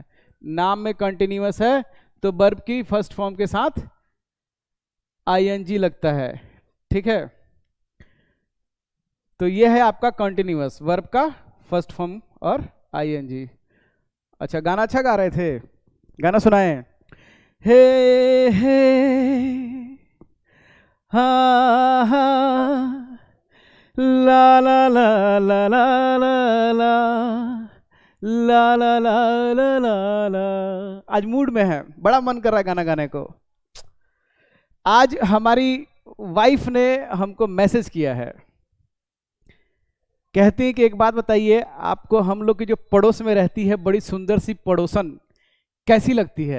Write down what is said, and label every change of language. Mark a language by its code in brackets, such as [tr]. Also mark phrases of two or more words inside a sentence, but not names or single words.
[hi] नाम में कंटिन्यूअस है तो वर्ब की [en] first form [hi] के साथ आईएनजी लगता है। ठीक है, तो ये है आपका कंटिन्यूअस, वर्ब का [en] first form [hi] और आईएनजी। अच्छा, गाना अच्छा गा रहे थे, गाना सुनाए। हे हे हा हा ला ला ला ला ला ला ला ला ला ला ला ला ला। आज मूड में है, बड़ा मन कर रहा है गाना गाने को। आज हमारी वाइफ ने हमको मैसेज किया है, कहती है कि एक बात बताइए, आपको हम लोग की जो पड़ोस में रहती है बड़ी सुंदर सी पड़ोसन कैसी लगती है?